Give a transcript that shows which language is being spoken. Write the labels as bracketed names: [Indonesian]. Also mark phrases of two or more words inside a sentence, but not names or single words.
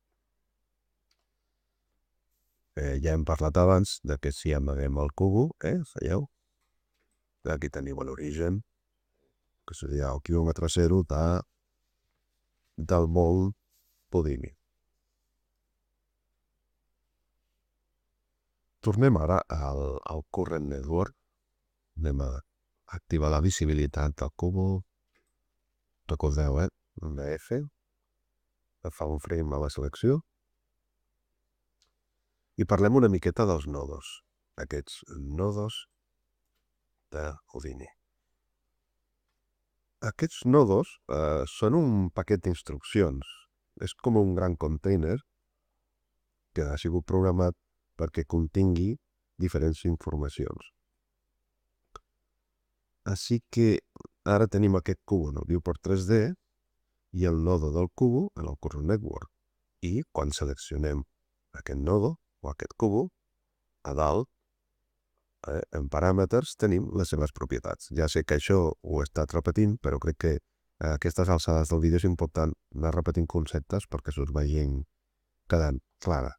[Catalan] Ja hem parlat abans de que si amaguem el cubo, veieu? Aquí tenim l'origen, que seria el quilòmetre zero del món Houdini. Tornem ara al [English] current network. [Catalan] Anem a activar la visibilitat del cubo. Recordeu, amb la F, fa un frame a la selecció. I parlem una miqueta dels nodos, aquests nodos de Houdini. Aquests nodos són un paquet d'instruccions. És com un gran container que ha sigut programat perquè contingui diferents informacions. Així que ara tenim aquest cubo en el viewport 3D i el nodo del cubo en el [English] current network. [Catalan] I quan seleccionem aquest nodo o aquest cubo, a dalt, en paràmetres tenim les seves propietats. Ja sé que això ho he estat repetint, però crec que A aquestes alçades del vídeo és important anar repetint conceptes perquè s'us vagin quedant clara.